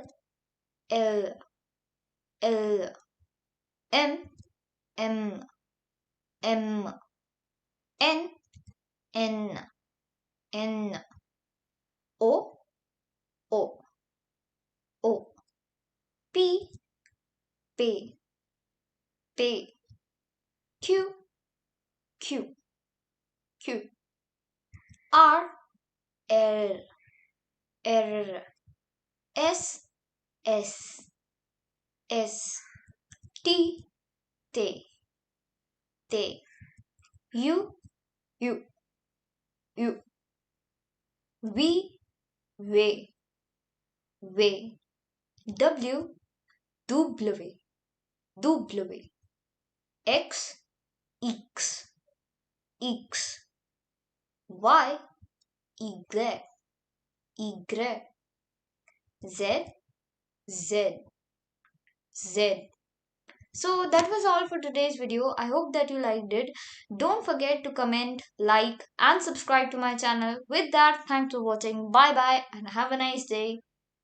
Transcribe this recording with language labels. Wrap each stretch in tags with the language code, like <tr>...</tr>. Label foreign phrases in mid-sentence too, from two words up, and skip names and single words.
<en>l, l, m, m, m, n, n, n, o, o, o, p, p, p, q, q, q, r, r, r, s, s, s, t, t, t, u, u, u, v, v, v, w, w, w, x, x, x, y, y, y, z, z, z. So that was all for today's video. I hope that you liked it. Don't forget to comment, like, and subscribe to my channel. With that, thanks for watching. Bye bye and have a nice day.</en>